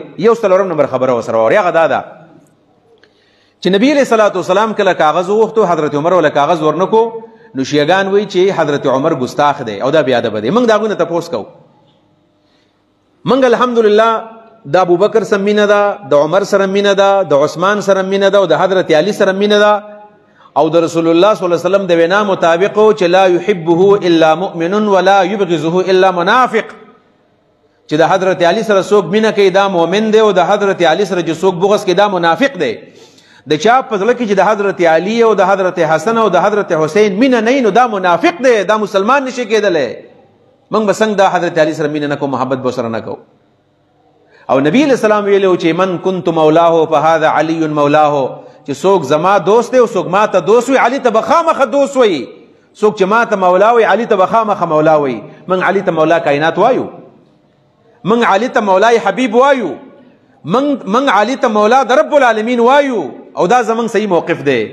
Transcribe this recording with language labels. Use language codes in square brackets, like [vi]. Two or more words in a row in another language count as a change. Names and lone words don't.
[ps] یو 4 نمبر خبره ورسره وه، هغه دا ده چې نبی علیه صلات وسلام کله کاغذ وغوښتو حضرت عمر ولا کاغذ ورنکو، نو شیعاګان وایي چې حضرت عمر ګستاخ دی او دا بې ادبه دی. موږ د هغوی نه تپوس کوو. موږ الحمدلله د ابوبکر سره مینه ده، د عمر سره مینه ده، د عثمان سره مینه ده او د حضرت علي سره مینه ده، او د رسول الله [ar] صلی الله علیه وسلم [ps] د وینا مطابق چې [ar] لا يحبه الا مؤمن ولا يبغضه الا منافق، [ps] چې د حضرت علي سره څوک مینه کوي دا مؤمن دی او د حضرت علي سره چې څوک بغض کوي دا منافق دی. د چا په زړه کې چې د حضرت علي او د حضرت حسن او د حضرت حسین مینه نه نو دا منافق دی، دا مسلمان نشي کېدلی. موږ به څنګه د حضرت علي سره مینه نه کوو، محبت به سره نه کوو. او نبی [ar] علیہ السلام [ps] ویلو چې [ar] من كنت مولاه فهذا علي مولاه، [ps] چې څوک زما دوست دی او څوک ما ته دوست وي علي ته به خامخه دوست وي، څوک چې ما ته مولا وي علي ته به خامخه مولا وي. موږ علي ته مولا کائنات وایو، موږ علي ته مولای حبیب وایو، موږ علي ته مولا د رب العالمین وایو، او دا زموږ صحیح موقف دی.